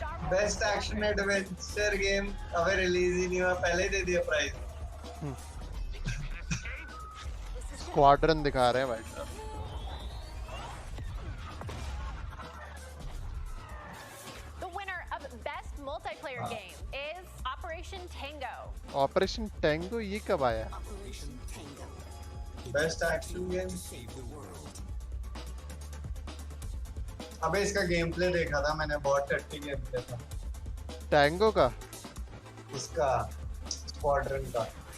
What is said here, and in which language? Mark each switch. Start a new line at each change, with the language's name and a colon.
English: Best Action Adventure Game
Hindi: अबे release ही नहीं हुआ पहले ही दे दिया प्राइज। Squadron दिखा रहे हैं भाई।
English: The winner of Best Multiplayer Game is Operation Tango.
Hindi: Operation Tango ये कब आया?
English: Best Action Game.
Hindi: अबे इसका गेम प्ले देखा था मैंने बहुत टट्टी गेम प्ले था। Tango का? इसका Squadron का।